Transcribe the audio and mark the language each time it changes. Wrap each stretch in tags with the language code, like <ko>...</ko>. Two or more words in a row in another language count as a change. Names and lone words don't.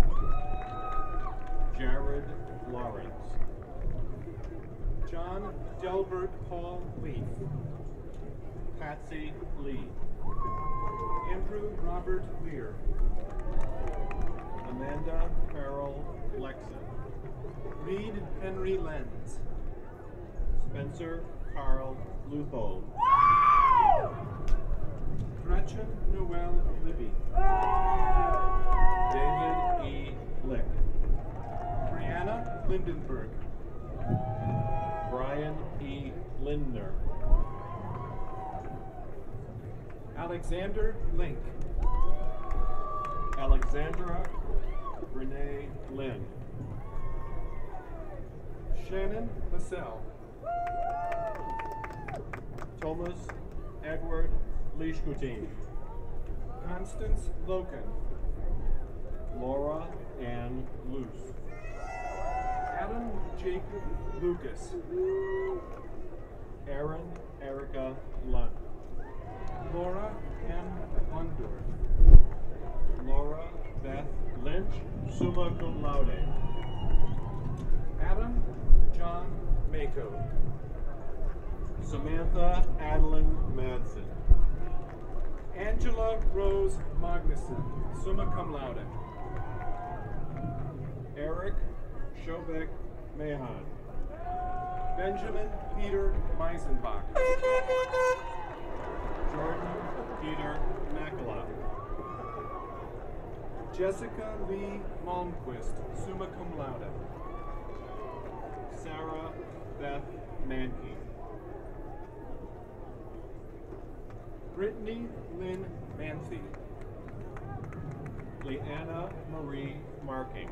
<en>Jared Lawrence. John Delbert Paul Leaf. Patsy Lee. Andrew Robert Lear. Amanda Carol Lexon. Reed Henry Lenz. Spencer Carl Luthold. Gretchen Noel Libby. David E. Lick. Brianna Lindenberg. Brian E. Lindner. Alexander Link. Alexandra Renee Lynn. Shannon Lassell. Thomas Edward Leishkutin. Constance Loken. Laura Ann Luce. Adam Jacob Lucas. Aaron Erica Lunt. Laura M. Lundorf. Laura Beth Lynch,</en> <la>summa cum laude.</la> <en>Adam John Mako. Samantha Adeline Madsen. Angela Rose Magnuson,</en> <la>summa cum laude.</la> <en>Eric Shobek Mahan. Benjamin Peter Meisenbach. Jordan Peter Makala. Jessica Lee Malmquist,</en> <la>summa cum laude.</la> <en>Sarah Beth Mankey. Brittany Lynn Manthe. Leanna Marie Marking.</en>